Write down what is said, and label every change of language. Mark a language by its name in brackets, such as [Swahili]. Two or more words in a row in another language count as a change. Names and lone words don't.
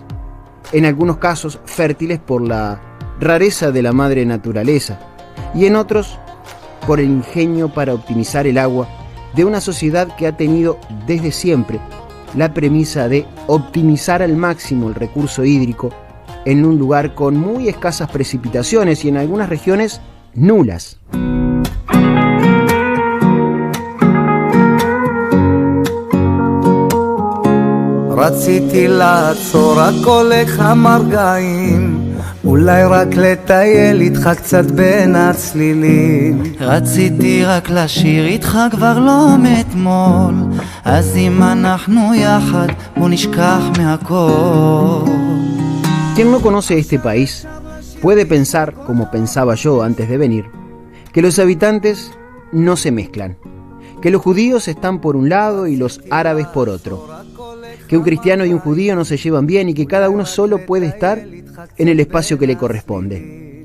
[Spanish] En algunos casos fértiles por la rareza de la madre naturaleza, y en otros por el ingenio para optimizar el agua de una sociedad que ha tenido desde siempre la premisa de optimizar al máximo el recurso hídrico en un lugar con muy escasas precipitaciones y en algunas regiones nulas. [Hebrew] רציתי לעצור הכל לכמה רגעים, אולי רק לטייל איתך קצת בין הצלילים. רציתי רק לשיר איתך כבר לא מאתמול, אז אם אנחנו יחד בוא נשכח מהכל. [Spanish] Quien no conoce este país puede pensar, como pensaba yo antes de venir, que los habitantes no se mezclan, que los judíos están por un lado y los árabes por otro, que un cristiano y un judío no se llevan bien y que cada uno solo puede estar en el espacio que le corresponde.